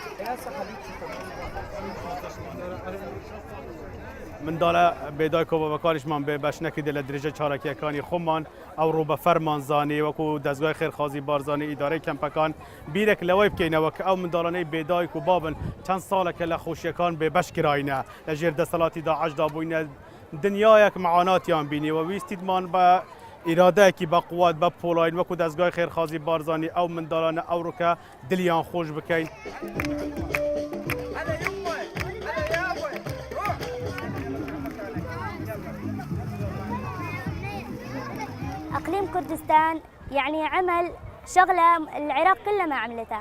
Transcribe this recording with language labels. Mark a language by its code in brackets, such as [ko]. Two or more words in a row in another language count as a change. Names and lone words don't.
[ckb] منداڵە بێدای کۆبەکانیشمان بێ بەشنێکی دێ لە درێژە چارەکیەکانی خۆمان ئەو ڕوو بە فەرمانزانی وەکو دەستگای خێرخوازی بارزانانی ئیدارەی کەمپەکان بیرێک لەوەی بکەینەوە کە ئەو منداڵانەی بێدایک و بابن چەند ساڵێکە لە خۆشیەکان بێبەشکراینە لە ژێر دەسەڵاتی داعشدا بووینە دنیایەک معاناتیان بینیوە ویستیدمان بە ئیرادەیەکی بە قووات بە پۆلاین وەکو دەستگای خێرخوازی بارزانانی ئەو منداڵانە ئەو ڕووکە دلیان خۆش بکەین. [ar] اقليم كردستان يعني عمل شغله العراق كله ما عملته.